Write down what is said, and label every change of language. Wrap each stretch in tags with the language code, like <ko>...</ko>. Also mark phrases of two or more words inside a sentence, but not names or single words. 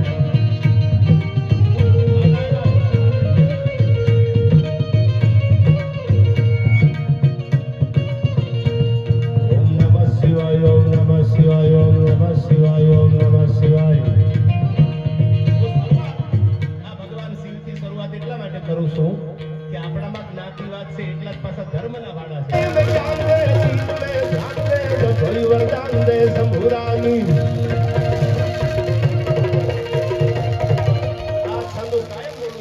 <sa>ओम नमः शिवाय ओम नमः शिवाय ओम नमः शिवाय ओम नमः शिवाय</sa> <gu>આ ભગવાન શિવથી શરૂઆત એટલા માટે કરું છું કે આપણામાં જ્ઞાતિવાદ છે એટલા જ પાછા ધર્મના વાડા છે વરદાન દે શંભુરાની આ છંદો કાયમ બોલું</gu>